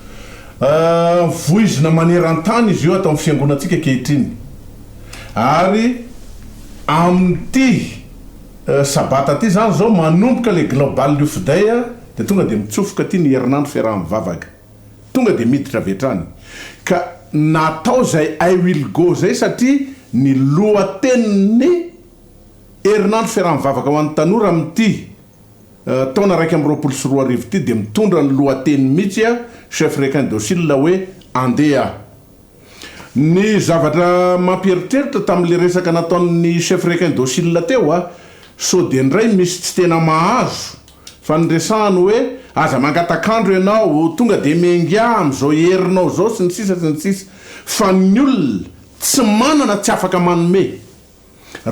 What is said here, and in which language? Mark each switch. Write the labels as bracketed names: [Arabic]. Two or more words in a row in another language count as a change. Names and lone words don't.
[Malagasy] Voizina maneran-tany izy io atao amin'ny fiangonantsika kehitriny. Ary amin'ity sabata ty zany zao manomboka le [English] global youth day [Malagasy] de tonga de mitsofoka ty ny herinandro fiaraha-mivavaka. Tonga de miditra vetrany. Ka natao zay [English] I will go [Malagasy] zay satria ny lohateniny herinandro fiaraha-mivavaka ho an'ny tanora amin'ity taona 2024 ty de mitondra ny lohateny mihitsy chef Requin docile hoe andeha. Ny zavatra mampieritreritra tamin'le resaka nataon'ny chef Requin docile teo so de ndray misy tsy tena mahazo fa nyresahany hoe aza mangatakandro ianao tonga de mengia am'izao herinao zao sy ny sisa fa ny olona tsy manana tsy afaka manome.